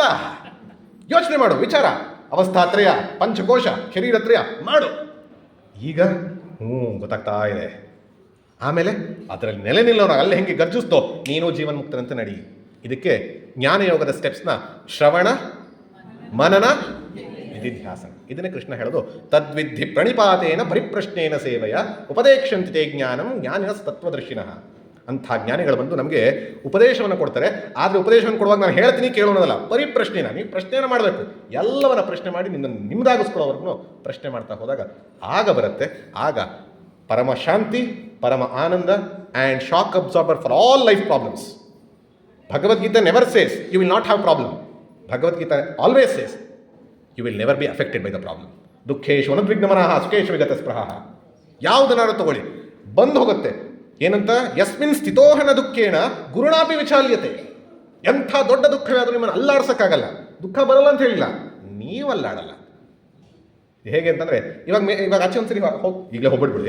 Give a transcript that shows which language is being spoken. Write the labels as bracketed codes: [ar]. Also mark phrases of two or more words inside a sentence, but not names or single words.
[kn] ಯೋಚನೆ ಮಾಡು, ವಿಚಾರ, ಅವಸ್ಥಾತ್ರಯ, ಪಂಚಕೋಶ, ಶರೀರತ್ರಯ ಮಾಡು. ಈಗ ಗೊತ್ತಾಗ್ತಾ ಇದೆ. ಆಮೇಲೆ ಅದರಲ್ಲಿ ನೆಲೆ ನಿಲ್ಲೋಣ. ಅಲ್ಲಿ ಹೆಂಗೆ ಗರ್ಜಿಸ್ತೋ ನೀನು ಜೀವನ್ಮುಕ್ತನಂತೆ ನಡಿ. ಇದಕ್ಕೆ ಜ್ಞಾನಯೋಗದ ಸ್ಟೆಪ್ಸ್ನ ಶ್ರವಣ, ಮನನ, ನಿಧಿಧ್ಯಾಸನ. ಇದನ್ನೇ ಕೃಷ್ಣ ಹೇಳೋದು [sa] तद्विधि प्रणिपातेन परिप्रश्नेन सेवेय उपदेक्षन्ते ज्ञानं ज्ञानिन तत्वदर्शिनः. [kn] ಅಂಥ ಜ್ಞಾನಿಗಳು ಬಂದು ನಮಗೆ ಉಪದೇಶವನ್ನು ಕೊಡ್ತಾರೆ. ಆದರೆ ಉಪದೇಶವನ್ನು ಕೊಡುವಾಗ ನಾನು ಹೇಳ್ತೀನಿ ಕೇಳೋಣದಲ್ಲ, ಪರಿಪ್ರಶ್ನೆನ ನೀವು ಪ್ರಶ್ನೆಯನ್ನು ಮಾಡಬೇಕು. ಎಲ್ಲವನ್ನ ಪ್ರಶ್ನೆ ಮಾಡಿ ನಿಮ್ಮದಾಗಿಸ್ಕೊಳ್ಳೋವರೆಗೂ ಪ್ರಶ್ನೆ ಮಾಡ್ತಾ ಹೋದಾಗ ಆಗ ಬರುತ್ತೆ. ಆಗ ಪರಮ ಶಾಂತಿ, ಪರಮ ಆನಂದ [en] and shock absorber for all life problems. ಭಗವದ್ಗೀತೆ never says you will not have problem. ಭಗವದ್ಗೀತೆ always says you will never be affected by the problem. [sa] दुःखेशु अनुद्विग्नमनः सुखेशु विगत स्पृह. [kn] ಯಾವುದನ್ನಾರು ತಗೊಳ್ಳಿ ಬಂದು ಹೋಗುತ್ತೆ. ಏನಂತ? [sa] यस्मिन् स्थितोहन दुःखेण गुरुणापि विचाल्यते. [kn] ಎಂಥ ದೊಡ್ಡ ದುಃಖವೇ ಆದರೂ ನಿಮ್ಮನ್ನು ಅಲ್ಲಾಡ್ಸೋಕ್ಕಾಗಲ್ಲ. ದುಃಖ ಬರಲ್ಲ ಅಂತ ಹೇಳಿಲ್ಲ, ನೀವು ಅಲ್ಲಾಡಲ್ಲ. ಹೇಗೆ ಅಂತಂದರೆ ಇವಾಗ ಆಚೆ ಒಂದ್ಸರಿ ಹೋಗಿ ಈಗಲೇ ಹೋಗ್ಬಿಡ್ಬಿಡಿ.